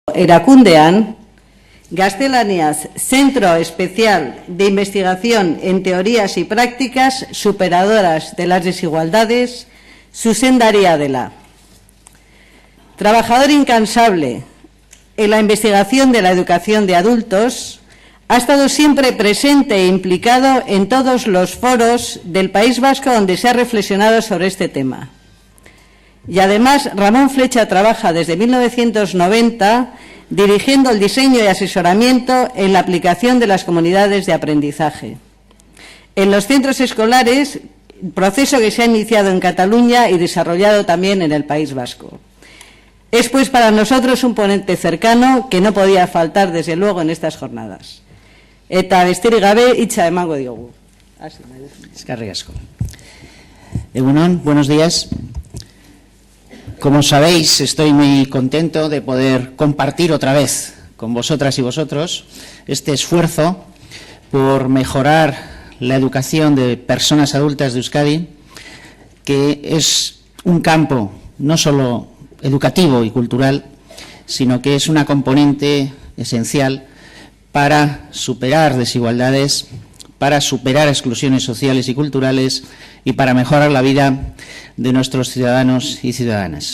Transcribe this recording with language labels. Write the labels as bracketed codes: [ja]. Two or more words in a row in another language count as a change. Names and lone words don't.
[eu] Erakundean, gaztelaniaz Centro Especial de Investigación en Teorías y Prácticas Superadoras de las Desigualdades, zuzendaria dela. [es] Trabajador incansable en la investigación de la educación de adultos, ha estado siempre presente e implicado en todos los foros del País Vasco donde se ha reflexionado sobre este tema. Y además, Ramón Flecha trabaja desde 1990 dirigiendo el diseño y asesoramiento en la aplicación de las comunidades de aprendizaje. En los centros escolares, proceso que se ha iniciado en Cataluña y desarrollado también en el País Vasco. Es pues para nosotros un ponente cercano que no podía faltar desde luego en estas jornadas. [eu] Eta besterik gabe hitza emango diogu. Eskerrik asko. Egunon, [es] buenos días. Como sabéis, estoy muy contento de poder compartir otra vez con vosotras y vosotros este esfuerzo por mejorar la educación de personas adultas de Euskadi, que es un campo no solo educativo y cultural, sino que es una componente esencial para superar desigualdades, para superar exclusiones sociales y culturales y para mejorar la vida de nuestros ciudadanos y ciudadanas.